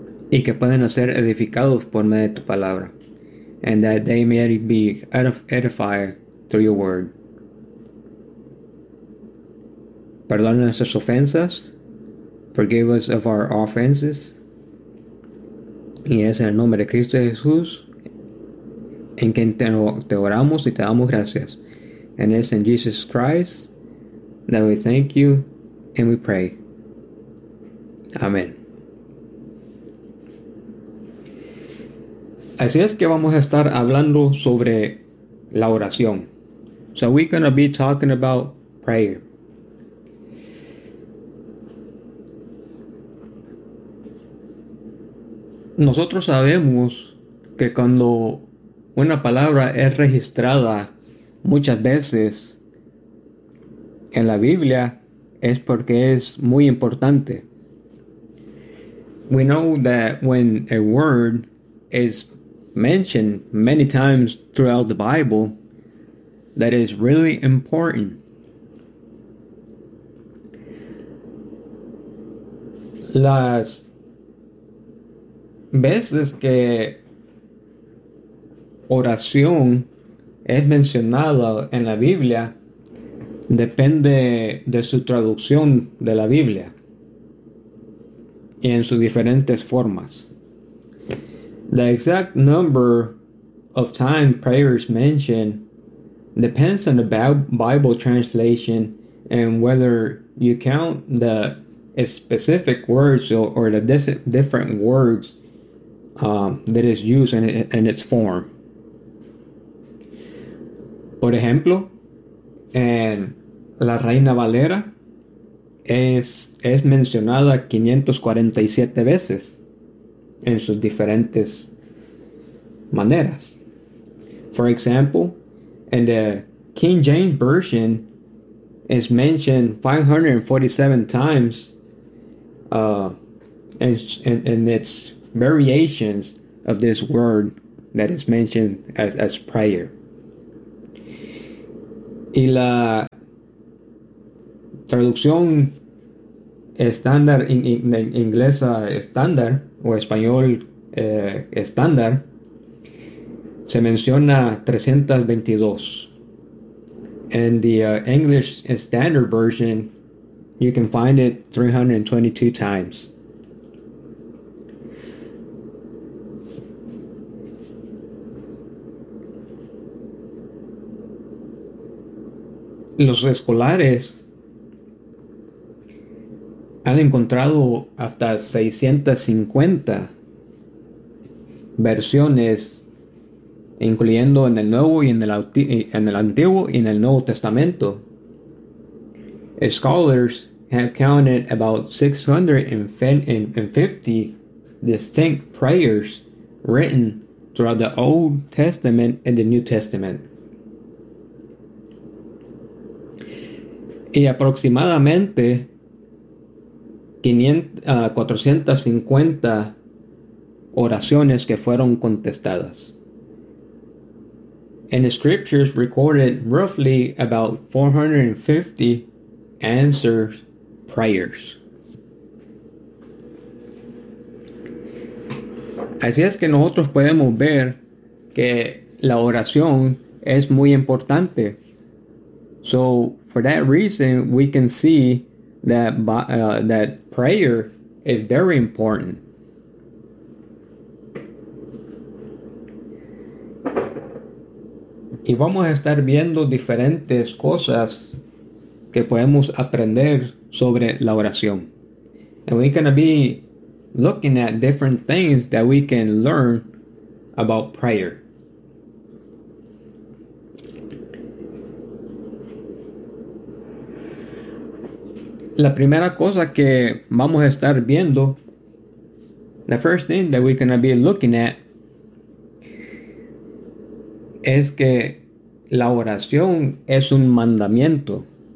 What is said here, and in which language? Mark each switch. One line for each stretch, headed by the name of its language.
Spanish: Y que puedan ser edificados por medio de tu palabra.
English: And that they may be edified through your word.
Spanish: Perdona nuestras ofensas.
English: Forgive us of our offenses.
Spanish: Y es en el nombre de Cristo Jesús en quien te oramos y te damos gracias.
English: And it's in Jesus Christ that we thank you and we pray. Amen.
Spanish: Así es que vamos a estar hablando sobre la oración.
English: So we're going to be talking about prayer.
Spanish: Nosotros sabemos que cuando una palabra es registrada muchas veces en la Biblia es porque es muy importante.
English: We know that when a word is mentioned many times throughout the Bible, that is really important.
Spanish: Las veces que oración es mencionada en la Biblia depende de su traducción de la Biblia y en sus diferentes formas.
English: The exact number of time prayer is mentioned depends on the Bible translation and whether you count the specific words or the different words that is used in its form.
Spanish: Por ejemplo, en La Reina Valera es mencionada 547 veces en sus diferentes maneras.
English: For example, in the King James Version, it's mentioned 547 times in its variations of this word that is mentioned as prayer.
Spanish: Y la traducción estándar inglesa estándar o español estándar se menciona 322.
English: In the English Standard Version, you can find it 322 times.
Spanish: Los escolares han encontrado hasta 650 versiones, incluyendo en el Nuevo y en el Antiguo y en el Nuevo Testamento.
English: Scholars have counted about 650 distinct prayers written throughout the Old Testament and the New Testament.
Spanish: Y aproximadamente 450 oraciones que fueron contestadas.
English: And the scriptures recorded roughly about 450 answers prayers.
Spanish: Así es que nosotros podemos ver que la oración es muy importante.
English: So for that reason, we can see that that prayer is very important.
Spanish: Y vamos a estar viendo diferentes cosas que podemos aprender sobre la oración.
English: And we're going to be looking at different things that we can learn about prayer.
Spanish: La primera cosa que vamos a estar viendo,
English: the first thing that we're going to be looking at,
Spanish: es que la oración es un mandamiento.